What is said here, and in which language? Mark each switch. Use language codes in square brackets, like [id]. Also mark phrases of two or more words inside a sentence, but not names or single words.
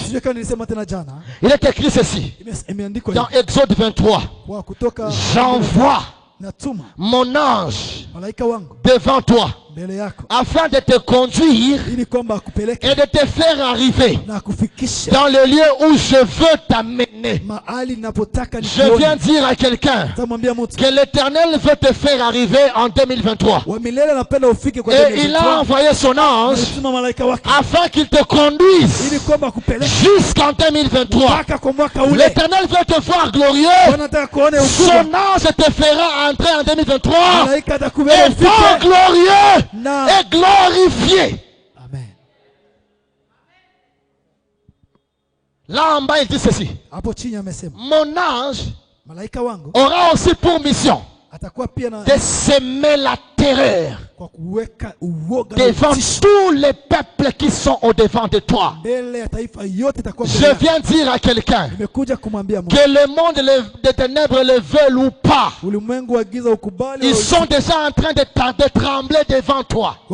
[sw] sijui kama nilisema tena jana, [fr] il est écrit ceci, [sw] imeandikwa [fr] dans [sw] hivi, [fr] Exode 23, [sw] kwa kutoka [fr] j'envoie [sw] natuma [fr] mon ange [sw] malaika wangu [fr] devant toi, [sw] mbele yako [fr] afin de te conduire [sw] ili kwamba akupeleke [fr] et de te faire arriver [sw] na kufikisha [fr] dans le lieu où je veux t'amener. [sw] mahali ninapotaka [fr] Je viens [sw] nikuone. [fr] dire à quelqu'un [sw] Tamwambia mtu [fr] que l'Éternel veut te faire arriver en 2023. [sw] wa milele anapenda ufike kwa [fr] Et il a envoyé son ange [sw] alituma malaika wake [fr] afin qu'il te conduise [sw] ili kwamba akupeleke [fr] jusqu'en 2023. [sw] mpaka kwa mwaka ule. [fr] L'Éternel veut te voir glorieux. [sw] Bwana anataka kuone [fr] Son [sw] ukubwa, [fr] ange te fera entrer en 2023 [sw] malaika atakubeba [fr] et fort [sw] ufike [fr] glorieux [sw] na [fr] et glorifié. amen. Là en bas, il dit ceci. [sw] Hapo chini amesema [fr] Mon ange [sw] malaika wangu [fr] aura aussi pour mission [sw] atakuwa pia na [fr] de semer la terreur devant tous les peuples qui sont au devant de toi. Je viens dire à quelqu'un que le monde des ténèbres le veulent ou pas, ils sont déjà en train de trembler devant toi.